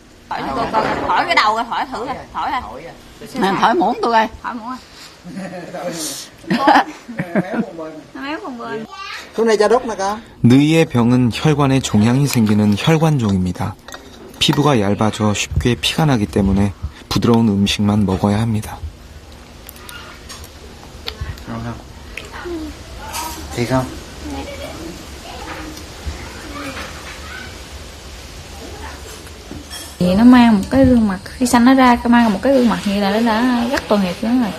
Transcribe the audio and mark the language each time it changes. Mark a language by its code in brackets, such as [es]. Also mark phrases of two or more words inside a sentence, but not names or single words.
[ko] 느이의 병은 혈관에 종양이 생기는 혈관종입니다. 피부가 얇아져 쉽게 피가 나기 때문에 부드러운 음식만 먹어야 합니다. [vi] Thiệt Thì nó mang một cái gương mặt, khi sanh nó ra mang một cái gương mặt như là nó đã rất tội nghiệp nữa rồi.